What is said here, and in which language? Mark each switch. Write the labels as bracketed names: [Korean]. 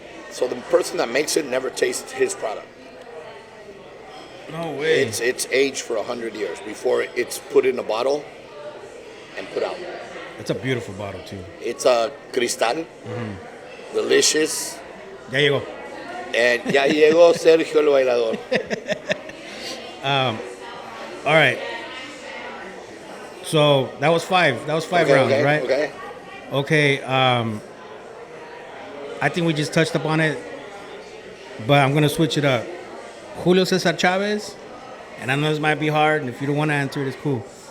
[English] So the person that makes it never tastes his product. No way. It's aged for 100 years before it's put in a bottle and put out. It's a beautiful bottle too. It's a cristal, delicious. [Spanish] Ya llegó. And ya llegó Sergio el bailador. [English] All right. So that was five. That was five rounds, right? Okay. Okay. I think we just touched upon it, but I'm gonna switch it up. Julio Cesar Chavez, and I know this might be hard, and if you don't want to answer it, it's cool.